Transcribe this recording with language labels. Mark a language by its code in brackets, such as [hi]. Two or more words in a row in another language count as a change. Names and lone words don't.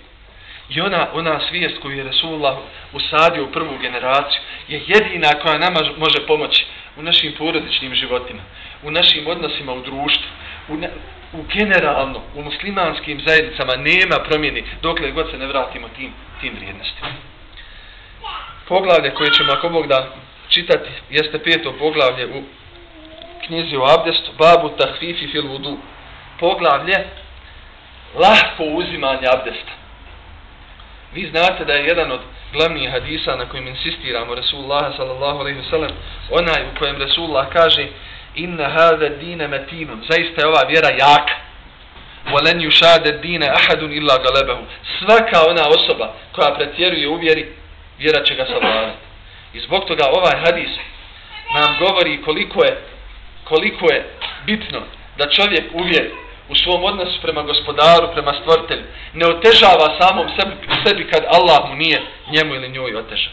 [bs] I ona svijest koju je Resulullah usadio u prvu generaciju je jedina koja nama može pomoći u našim porodičnim životima, u našim odnosima u društvu, u generalno, u muslimanskim zajednicama nema promjeni dokle god se ne vratimo tim vrijednostima. Poglavlje koje ćemo ako Bog da čitati jeste 5. poglavlje u knjizi o abdestu, [ar] باب التخفيف في الوضوء. [bs] Poglavlje lahko uzimanje abdesta. Vi znate da je jedan od glavnih hadisa na kojim insistiramo Resulullah [ar] صلى الله عليه وسلم, [bs] onaj u kojem Resulullah kaže: [ar] إن هذا الدين متين, [bs] zaista je ova vjera jaka. [ar] ولن يشاد الدين أحد إلا غلبه. [bs] Svaka ona osoba koja pretjeruje u vjeri, vjera će ga savladati. I zbog toga ovaj hadis nam govori koliko je bitno da čovjek u vjeri, u svom odnosu prema Gospodaru, prema Stvoritelju, ne otežava samom sebi kad Allah mu nije njemu ili njoj otežao.